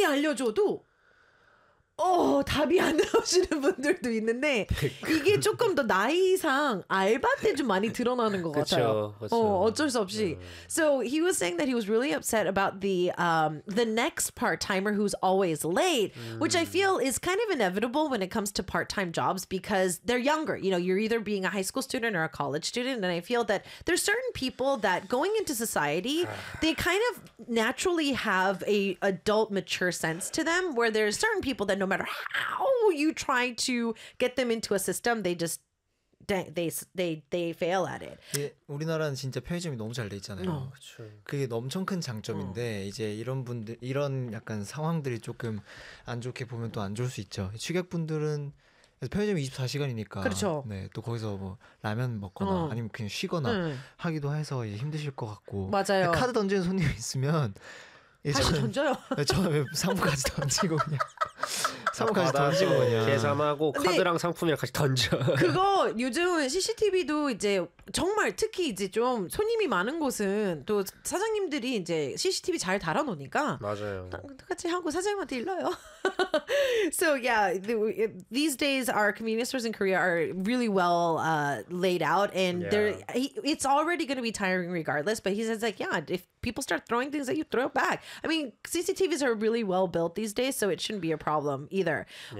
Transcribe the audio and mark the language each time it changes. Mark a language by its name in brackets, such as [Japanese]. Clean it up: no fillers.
[Korean] 알려줘도 답이 안 나오시는 분들도 있는데 이게 조금 더 나이상 알바 때 좀 많이 드러나는 것 같아요. 그렇죠. 어쩔 수 없이. [English] So he was saying that he was really upset about the next part-timer who's always late, which I feel is kind of inevitable when it comes to part-time jobs because they're younger. You know, you're either being a high school student or a college student, and I feel that there's certain people that going into society, they kind of naturally have a adult mature sense to them where there's certain people that no matter how you try to get them into a system, they just they fail at it. [Korean] 우리나라는 진짜 편의점이 너무 잘 돼 있잖아요. 그렇죠. 그게 엄청 큰 장점인데 이제 이런 분들 이런 약간 상황들이 조금 안 좋게 보면 또 안 좋을 수 있죠. 취객분들은 편의점이 24시간이니까 그렇죠. 네, 또 거기서 뭐 라면 먹거나 아니면 그냥 쉬거나 하기도 해서 이제 힘드실 것 같고. 맞아요. 카드 던지는 손님이 있으면 저는, 던져요. 저는 상품까지 던지고 그냥 상품까지 던지고 그냥 계산하고 카드랑 상품이랑 같이 던져. 그거 요즘은 CCTV도 이제 정말 특히 이제 좀 손님이 많은 곳은 또 사장님들이 이제 CCTV 잘 달아놓으니까 맞아요. 똑같이 하고 사장님한테 일러요. [English] So yeah, these days our convenience stores in Korea are really well laid out, and it's already going to be tiring regardless. But he says like, yeah, if people start throwing things at you, throw it back. I mean, CCTVs are really well built these days, so it shouldn't be a problem either. Yeah.